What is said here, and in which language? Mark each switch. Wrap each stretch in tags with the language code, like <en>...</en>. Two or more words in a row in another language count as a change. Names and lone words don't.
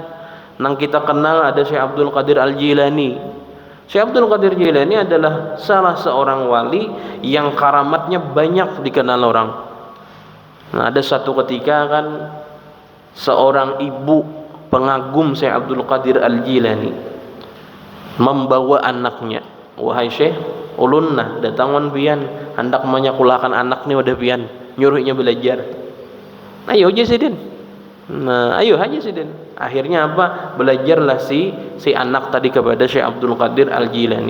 <bjn>Nang kita kenal ada Syekh Abdul Qadir Al-Jilani.</bjn> <id>Syekh Abdul Qadir Jilani adalah salah seorang wali yang karamatnya banyak dikenal orang. Nah, ada satu ketika kan seorang ibu pengagum Syekh Abdul Qadir Al-Jilani membawa anaknya, wahai Syekh,</id> <bjn>ulun nah datangon pian hendak menyekolahkan anak nih udah pian nyuruhnya belajar. Ayo aja sidin. Nah, ayo aja sidin.</bjn> <id>Akhirnya apa? Belajarlah si anak tadi kepada Syekh Abdul Qadir Al-Jilani.</id>